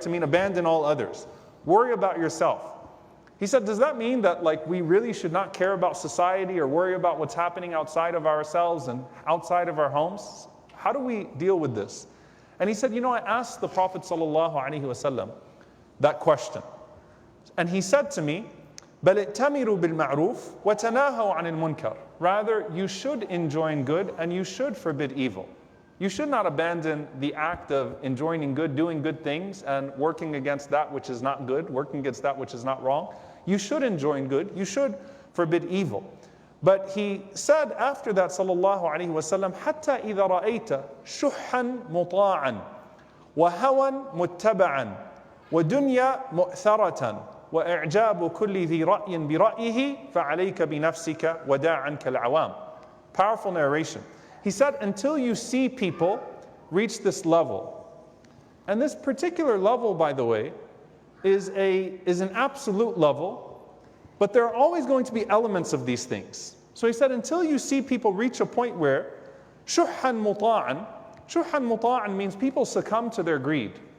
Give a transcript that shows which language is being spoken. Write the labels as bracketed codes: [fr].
[en] To mean abandon all others. Worry about yourself. He said, does that mean that we really should not care about society or worry about what's happening outside of ourselves and outside of our homes? How do we deal with this? And he said, I asked the Prophet ﷺ that question. And he said to me, [ar] بَلْ ائْتَمِرُوا بِالْمَعْرُوفِ وَتَنَاهَوْا عَنِ الْمُنْكَرِ. [en] Rather, you should enjoin good and you should forbid evil. You should not abandon the act of enjoining good, doing good things, and working against that which is not good, working against that which is not wrong. You should enjoin good, you should forbid evil. But he said after that, [ar] sallallahu alayhi wa sallam, حَتَّى إِذَا رَأَيْتَ شُحًّا مُطَاعًا وَهَوًا مُتَّبَعًا وَدُنْيَا مُؤْثَرَةً وَإِعْجَابُ كُلِّ ذِي رَأْيٍ بِرَأْيِهِ فَعَلَيْكَ بِنَفْسِكَ وَدَعْ عَنْكَ الْعَوَامِ. [en] Powerful narration. He said, until you see people reach this level, and this particular level, by the way, is an absolute level, but there are always going to be elements of these things. So he said, until you see people reach a point where [ar] شُحًّا مُطَاعًا [en] means people succumb to their greed.